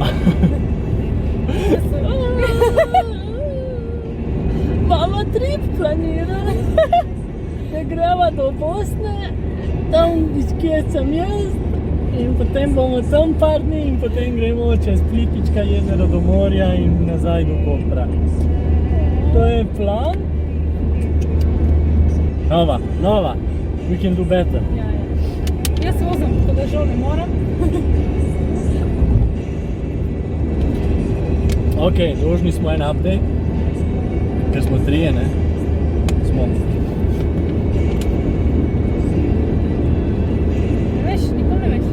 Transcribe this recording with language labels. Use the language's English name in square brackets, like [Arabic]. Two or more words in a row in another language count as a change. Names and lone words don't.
[Slovenian] Mama trip planira, da greva do Bosne, tam kjer sem jaz, in potem bomo tam par dni in potem gremo čez Plipička jezero do morja in nazaj do Kopra. To je plan. Nova, [English] we can do better. [Slovenian] Ja, ja. Jaz se vozim, tako da žal ne moram. Ok, dolžni smo en update, ker smo trije, ne? Smo. Ne veš, nikoli ne veš.